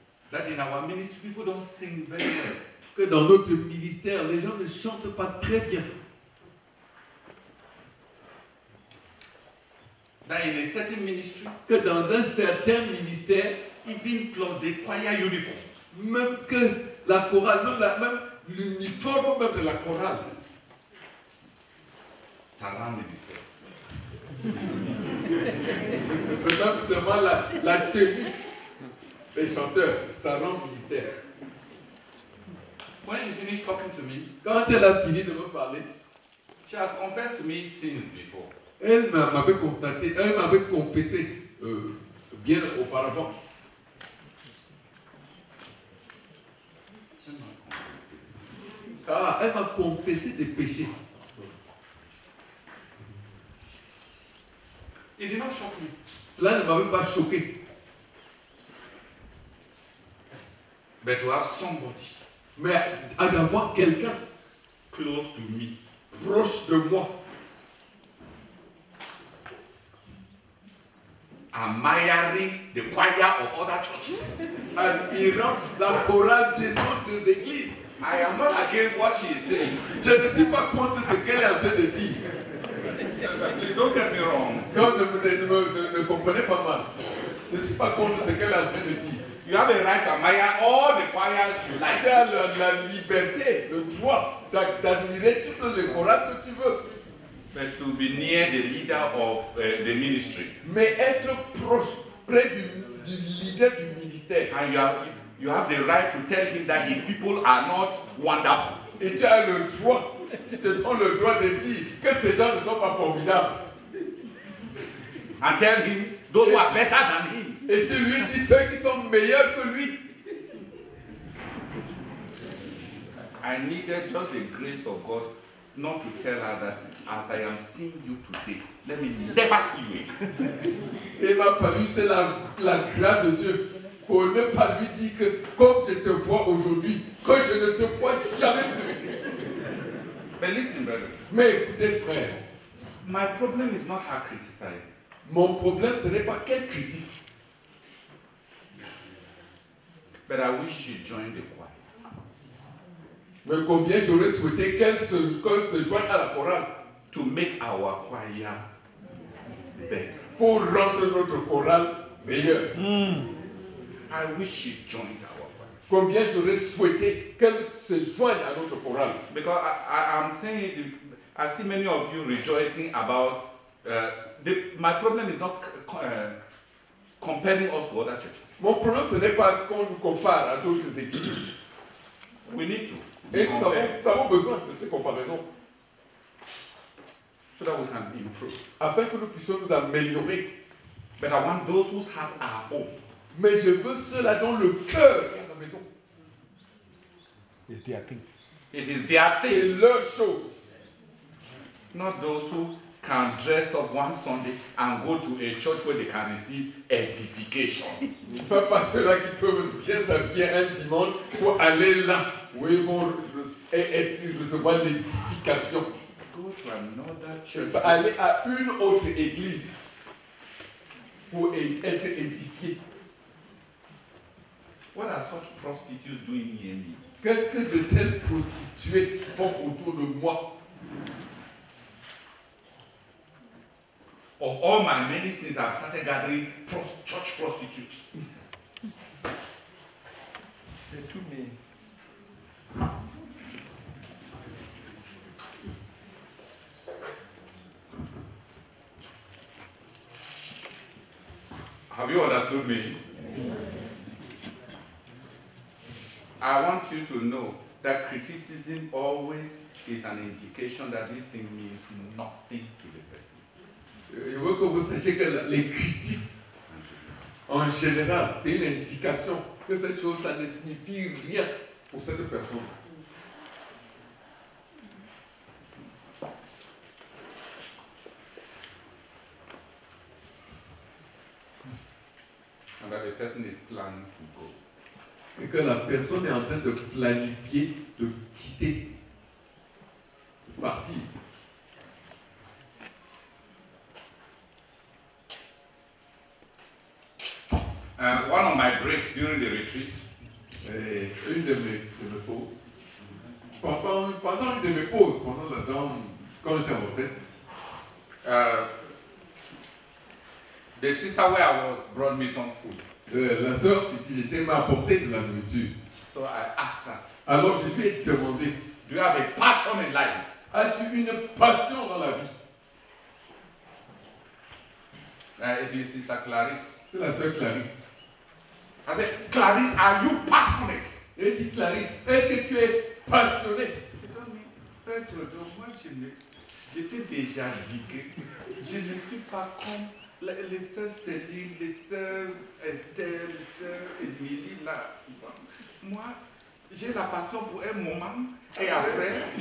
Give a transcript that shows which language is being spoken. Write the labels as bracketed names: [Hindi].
[English] that in our ministry, people don't sing very well. [French] que dans notre ministère, les gens ne chantent pas très bien. [English] That in a certain ministry, [French] Que dans un certain ministère, [English] even plus the choir uniforms, [French] même que la chorale, même l'uniforme même de la chorale, ça rend ministère. c'est même seulement la tenue des chanteurs, ça rend ministère. [English] When she finished talking to me, [French] Quand elle a fini de me parler, [English] she has confessed to me sins before. [French] elle m'avait confessé bien auparavant. Elle m'a confessé des péchés. [English] It did not shock me. [French] Cela ne m'avait pas choqué. [English] But to have somebody [French] Mais à d'avoir quelqu'un [English] close to me, [French] proche de moi, [English] admiring the choir of other churches. [French] admirant la chorale des autres églises. [English] I am not against what she is saying. [French] Je ne suis pas contre ce qu'elle est en train de dire. [English] Please don't get me wrong. [French] Donc ne comprenez pas mal. Je ne suis pas contre ce qu'elle est en train de dire. [English] You have a right to admire all the choirs you like. [French] Tu as la liberté, le droit d'admirer toutes les chorales que tu veux. [English] But to be near the leader of the ministry. [French] Mais être proche, près du leader du ministère. [English] And you have the right to tell him that his people are not wonderful. [French] Et tu as le droit, tu te donnes le droit de dire que ces gens ne sont pas formidables. [English] And tell him those who are better than him. [French] Et tu lui dis ceux qui sont meilleurs que lui. [English] I needed just the grace of God not to tell her that as I am seeing you today, let me never see you again. [French] Il m'a fallu la grâce de Dieu pour ne pas lui dire que comme je te vois aujourd'hui, que je ne te vois jamais plus. [English] But listen, brother. [French] Mais écoutez, frère, [English] My problem is not her criticizing. [French] mon problème ce n'est pas qu'elle critique. [English] But I wish she joined the choir. [French] Mais combien j'aurais souhaité qu'elle se joigne à la chorale [English] To make our choir better. [French] pour rendre notre chorale meilleure. [English] I wish she joined our choir. [French] Combien j'aurais souhaité qu'elle se joigne à notre chorale. [English] Because I'm saying, I see many of you rejoicing about, my problem is not comparing us to other churches. [French] Mon problème ce n'est pas qu'on nous compare à d'autres églises. [English] We need to. [French] Et nous [English] compare [French] avons besoin de ces comparaisons [English] so that we can improve. [French] afin que nous puissions nous améliorer. [English] But I want those whose hearts are home. [French] Mais je veux ceux-là dont le cœur est à la maison. [English] It is their [French] C'est [English] thing. [French] leur chose. [English] Not those who can dress up one Sunday and go to a church where they can receive edification. [French] Pas ceux-là qui peuvent bien s'habiller un dimanche pour aller là où ils vont recevoir l'édification. [English] Go to another church. [French] Aller à une autre église pour être édifié. [English] What are such prostitutes doing near me? [French] Qu'est-ce que de telles prostituées font autour de moi? [English] Of all my many sins, I've started gathering church prostitutes. [French] C'est tout mais. [English] Have you understood me? I want you to know that criticism always is an indication that this thing means nothing to the person. [French] Je veux que vous sachiez que les critiques, en général, c'est une indication que cette chose, ça ne signifie rien pour cette personne. [English] And that the person is planning to go. [French] Et que la personne est en train de planifier de quitter, de partir. [English] One of my breaks during the retreat, [French] Une de mes pauses. Pendant une de mes pauses, quand j'étais en retraite, [English] the sister where I was brought me some food. [French] La sœur chez qui j'étais m'a apporté de la nourriture. [English] So I asked her, [French] Alors je lui ai demandé, [English] do you have a passion in life? [French] as-tu une passion dans la vie? [English] It is Sister Clarice. [French] C'est la sœur Clarisse. [English] I said, Clarice, are you passionate? [French] Elle dit, Clarisse, est-ce que tu es passionnée? [English] She told me, [French] Frère Jojo, moi j'étais déjà dit que je ne suis pas comme les sœurs Céline, les sœurs Esther, les sœurs Émilie, là. Moi, j'ai la passion pour un moment et après.